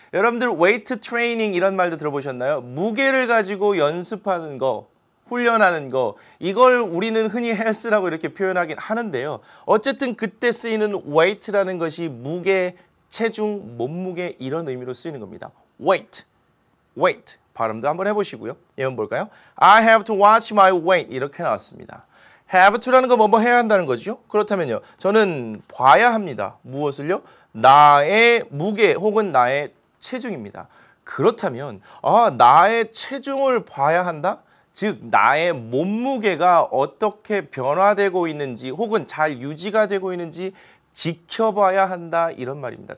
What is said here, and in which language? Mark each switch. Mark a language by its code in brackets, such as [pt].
[ko] 여러분들 weight training 이런 말도 들어보셨나요? 무게를 가지고 연습하는 거, 훈련하는 거, 이걸 우리는 흔히 헬스라고 이렇게 표현하긴 하는데요. 어쨌든 그때 쓰이는 weight라는 것이 무게, 체중, 몸무게 이런 의미로 쓰이는 겁니다. [en] weight. [ko] 발음도 한번 해보시고요. 예문 볼까요? [en] I have to watch my weight [ko] 이렇게 나왔습니다. have to라는 거 뭐뭐 해야 한다는 거죠. 그렇다면요. 저는 봐야 합니다. 무엇을요? 나의 무게 혹은 나의 체중입니다. 그렇다면 나의 체중을 봐야 한다? 즉 나의 몸무게가 어떻게 변화되고 있는지 혹은 잘 유지가 되고 있는지 지켜봐야 한다 이런 말입니다.